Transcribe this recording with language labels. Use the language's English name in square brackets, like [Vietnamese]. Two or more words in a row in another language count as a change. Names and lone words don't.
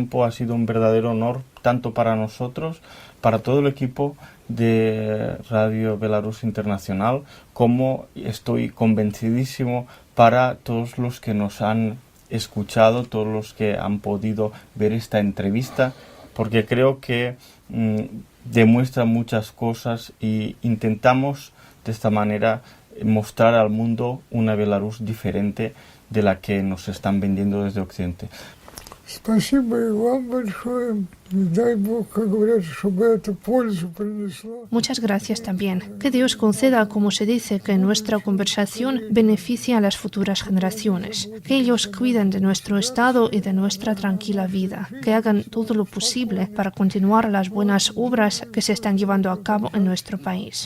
[Spanish] Ha sido un verdadero honor, tanto para nosotros, para todo el equipo de Radio Belarus Internacional, como estoy convencidísimo para todos los que nos han escuchado, todos los que han podido ver esta entrevista, porque creo que demuestra muchas cosas y intentamos de esta manera mostrar al mundo una Belarus diferente de la que nos están vendiendo desde Occidente. [Russian] Спасибо и вам большое. Дай Бог, как говорят, чтобы это пользу принесло. [Spanish] Muchas gracias también. Que Dios conceda, como se dice, que nuestra conversación beneficie a las futuras generaciones. Que ellos cuiden de nuestro estado y de nuestra tranquila vida. Que hagan todo lo posible para continuar las buenas obras que se están llevando a cabo en nuestro país.